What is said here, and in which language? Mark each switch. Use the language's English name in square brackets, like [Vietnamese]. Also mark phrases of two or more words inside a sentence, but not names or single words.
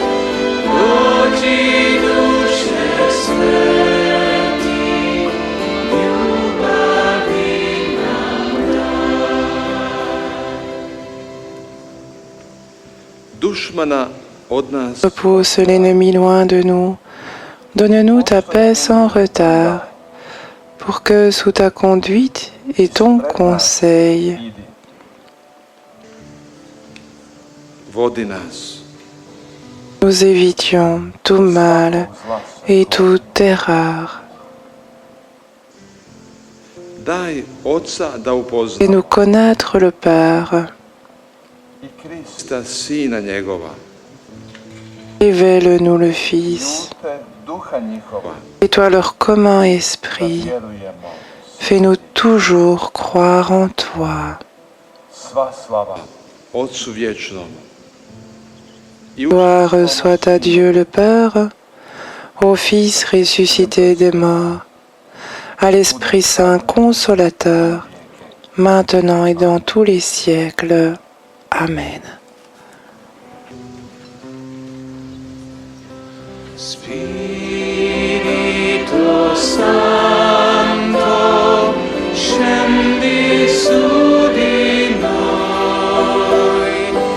[Croatian] Dođi duše sveti, ljubavi nam daj. Dušmana od nas [French] Repousse l'ennemi loin de nous. Donne-nous ta paix sans retard, pour que sous ta conduite et ton conseil, [Croatian] vodi nas. [French] nous évitions tout mal et toute erreur. [Croatian] Daj Oca da upozna. [French] Et nous connaître le Père. [Croatian] Krista, sina njegova, [French] Révèle-nous le Fils. Et toi, leur commun esprit, fais-nous toujours croire en toi. [Croatian] Otcu vječnom, [French] Gloire soit à Dieu le Père, au Fils ressuscité des morts, à l'Esprit Saint consolateur, maintenant et dans tous les siècles. Amen. [Italian] Spirito Santo, scendi su di noi.